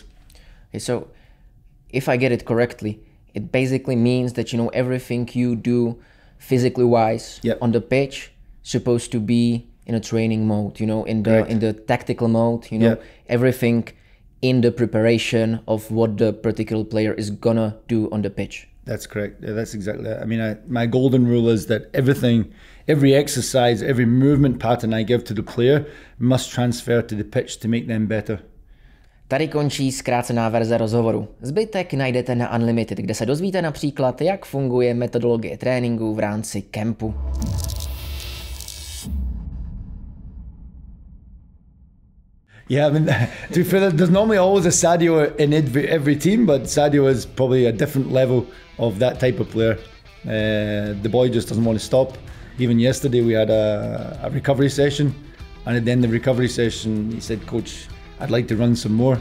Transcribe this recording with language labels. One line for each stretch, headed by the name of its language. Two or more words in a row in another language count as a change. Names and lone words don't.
English: Okay, so if I get it correctly, it basically means that, you know, everything you do physically wise on the pitch supposed to be in a training mode, you know, in the tactical mode, you know, everything in the preparation of what the particular player is gonna do on the pitch. That's correct. Yeah, that's exactly that. I mean, my golden rule is that every exercise, every movement pattern I give to the player must transfer to the pitch to make them better.
Czech: Tady končí zkrácená verze rozhovoru. Zbytek najdete na Unlimited, kde se dozvíte například, jak funguje metodologie tréninku v rámci kempu.
English: Yeah, I mean, to be fair, there's normally always a Sáďo in every team, but Sáďo is probably a different level of that type of player. The boy just doesn't want to stop. Even yesterday we had a recovery session, and at the end of the recovery session he said, "Coach, I'd like to run some more."